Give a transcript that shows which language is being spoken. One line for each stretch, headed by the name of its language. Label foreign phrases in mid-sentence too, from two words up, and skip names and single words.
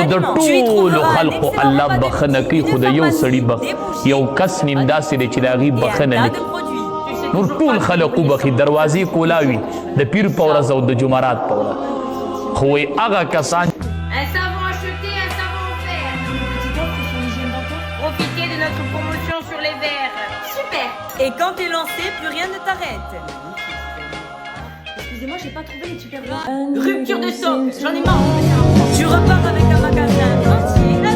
Pashto: د ټول خلق الله بخنه کوي خدای یو سړي به یو کس نیم داسې دی چې د هغې بخنه نه کوي نور ټول خلق وبخي دروازې کولاوي د پیر پورز او د جمعرات په ورځ خو وایي هغه کسان
French: Un savon acheté, un savon offert. Profitez de notre promotion sur les verres. Super. Et quand t'es lancé, plus rien ne t'arrête. Excusez-moi, j'ai pas trouvé les super bons. Rupture de stock, j'en ai marre. Tu repars avec un magasin entier.